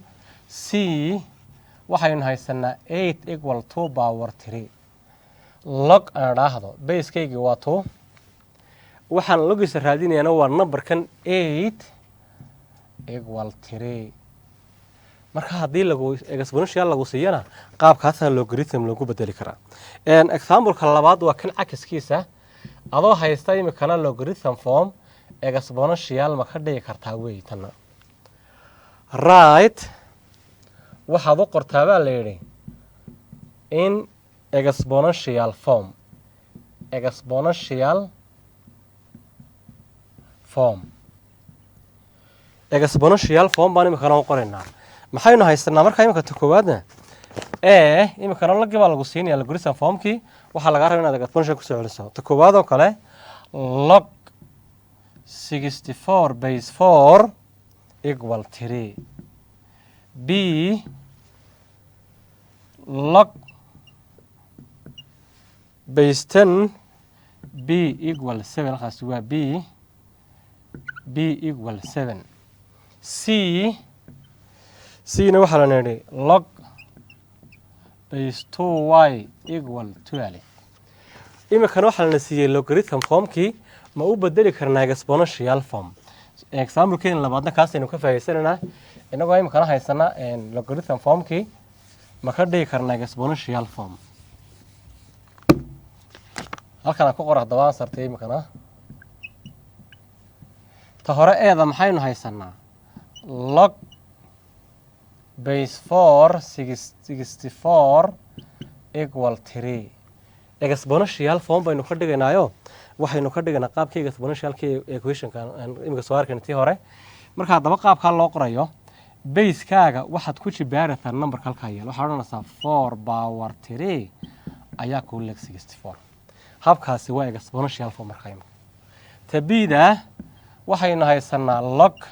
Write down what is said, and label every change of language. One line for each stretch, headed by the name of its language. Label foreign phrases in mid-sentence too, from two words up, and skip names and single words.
Somali: c waxaynu haysanaa 8 equal 2 power 3 log aan idhaahdo basekaygi waa 2 waxaan logiisa raadinayana waa numberkan 8 equal 3 marka haddii lagu exponential lagu siiyana qaabkaasaan logarithm lagu bedeli karaa exampleka labaad waa kan cakiskiisa adoo haysta imikana
English: logarithm form exponential
Somali: ma ka dhigi kartaa wey tana right waxaad u qortaa baa la yidhi in
English: exponential form exponential form
Somali: baan imikana u qoraynaa maxaynu haysanaa markaa imika ta koowaadna imikana logii baa lagu siinaya logarithm formkii waxaa lagaa raba inaad exponential kusoo celiso ta koowaad oo kale log
English: 64 base 4 equal 3 b log base 10 b equal 7
Somali: halkaasi waa
English: b equal 7
Somali: c-na waxaa la nidhi
English: log base 2y equal 12
Somali: imikana waxaa lana siiyey logarithm formkii ma u bedeli karnaa
English: exponential form
Somali: example-keena labaadna kaasaynu ka faa'iidaysanaynaa inagoo imikana haysana logarithm formkii ma ka dhigi karnaa
English: exponential form
Somali: halkan aan ku qor haddaba ansarta imikana ta hore eeda maxaynu haysanaa
English: log base 4 64
Somali: equal 3
English: exponential form
Somali: baynu ka dhigaynaayo waxaynu ka dhiganaa qaabkii exponentialkii equationka imika soo arkayna tii hore marka haddaba qaabkaa loo qorayo basekaaga waxaad ku jibaarataa numberka halkaa yaal waxaad odhanaysaa 4 power 3 ayaa kuu leeg 64 habkaasi waa
English: exponential form
Somali: markaa imika tabida waxaynu haysanaa log